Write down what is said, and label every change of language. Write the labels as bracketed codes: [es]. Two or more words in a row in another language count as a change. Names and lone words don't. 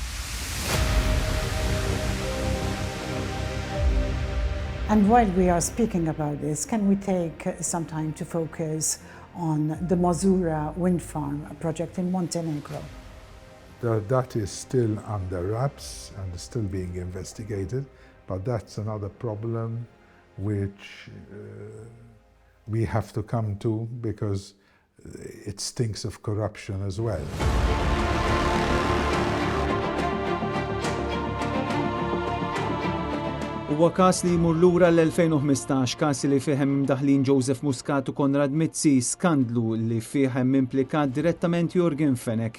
[en] And while we are speaking about this, can we take some time to focus on the Mazura wind farm project in Montenegro? That is still under wraps and still being investigated, but that's another problem which we have to come to because it stinks of corruption as well. [mt] Huwa każ li jmur lura l-2015, każ li fihem imdaħlin Joseph Muscat u Konrad Mizzi, skandlu li fihem implikat direttament Jürgen Fenech.